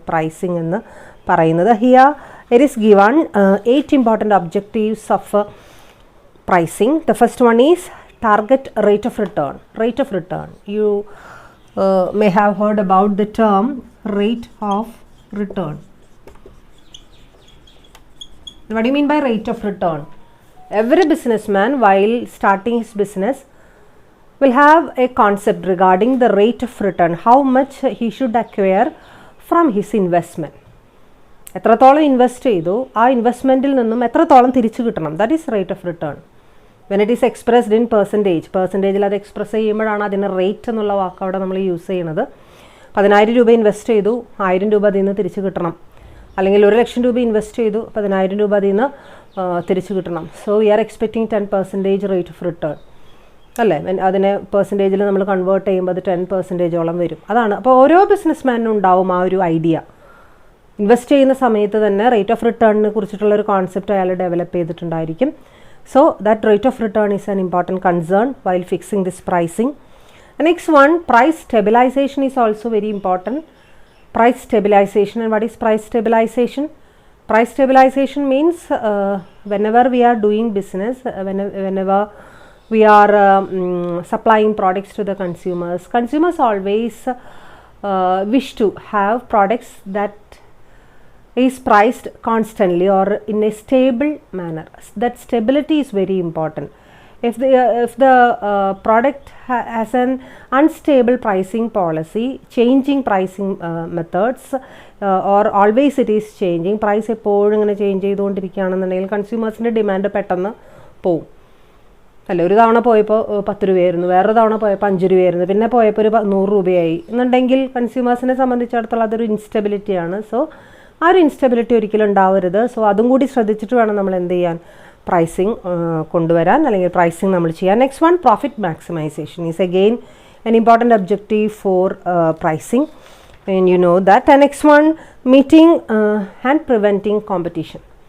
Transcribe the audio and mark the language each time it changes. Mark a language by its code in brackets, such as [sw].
[ml] Pricing എന്ന് പറയുന്നത്. [en] Here it is given 8 important objectives of pricing. The first one is target rate of return. Rate of return, you may have heard about the term rate of return. What do you mean by rate of return? Every businessman while starting his business will have a concept regarding the rate of return, how much he should acquire from his investment. [ml] എത്രത്തോളം invest ചെയ്തു, ആ ഇൻവെസ്റ്റ്മെൻറ്റിൽ നിന്നും എത്രത്തോളം തിരിച്ചു കിട്ടണം, [en] That is rate of return. When it is expressed in [ml] പെർസെൻറ്റേജിൽ അത് express ചെയ്യുമ്പോഴാണ് അതിന് റേറ്റ് എന്നുള്ള വാക്ക് അവിടെ നമ്മൾ യൂസ് ചെയ്യുന്നത്. 10,000 രൂപ ഇൻവെസ്റ്റ് ചെയ്തു, 1000 രൂപ അതിൽ നിന്ന് തിരിച്ചു കിട്ടണം. അല്ലെങ്കിൽ 1,00,000 രൂപ ഇൻവെസ്റ്റ് ചെയ്തു, 10,000 രൂപ അതിൽ നിന്ന് തിരിച്ചു കിട്ടണം. [en] So we are expecting 10% rate of return അല്ലേ? [ml] അതിനെ പെർസെൻറ്റേജിൽ നമ്മൾ കൺവേർട്ട് ചെയ്യുമ്പോൾ അത് 10% വരും. അതാണ്. അപ്പോൾ ഓരോ ബിസിനസ്മാനും ഉണ്ടാവും ആ ഒരു ഐഡിയ. ഇൻവെസ്റ്റ് ചെയ്യുന്ന സമയത്ത് തന്നെ റേറ്റ് ഓഫ് റിട്ടേണിനെ കുറിച്ചിട്ടുള്ളൊരു കോൺസെപ്റ്റ് അയാൾ develop ചെയ്തിട്ടുണ്ടായിരിക്കും. [en] So that rate of return is an important concern while fixing this pricing. The next one, price stabilization is also very important. Price stabilization. And what is price stabilization? Price stabilization means whenever we are doing business, whenever we are supplying products to the consumers always wish to have products that is priced constantly or in a stable manner. That stability is very important. if the product has an unstable pricing policy, changing pricing methods, or always it is changing, price [ml] എപ്പോഴും ഇങ്ങനെ change ചെയ്തുകൊണ്ടിരിക്കുകയാണെന്നുണ്ടെങ്കിൽ കൺസ്യൂമേഴ്സിൻ്റെ demand പെട്ടെന്ന് പോവും. അല്ല, ഒരു തവണ പോയപ്പോൾ 10 രൂപയായിരുന്നു, വേറൊരു തവണ പോയപ്പോൾ 5 രൂപയായിരുന്നു, പിന്നെ പോയപ്പോൾ ഒരു 100 രൂപയായി എന്നുണ്ടെങ്കിൽ കൺസ്യൂമേഴ്സിനെ സംബന്ധിച്ചിടത്തോളം അതൊരു ഇൻസ്റ്റബിലിറ്റിയാണ്. സോ ആ ഒരു ഇൻസ്റ്റബിലിറ്റി ഒരിക്കലും ഉണ്ടാവരുത്. സോ അതും കൂടി ശ്രദ്ധിച്ചിട്ട് വേണം നമ്മൾ എന്ത് ചെയ്യാൻ, പ്രൈസിങ് കൊണ്ടുവരാൻ അല്ലെങ്കിൽ പ്രൈസിങ് നമ്മൾ ചെയ്യാൻ. [en] Next one, profit maximisation is again an important objective for pricing, and you know that. And next one, meeting and preventing competition.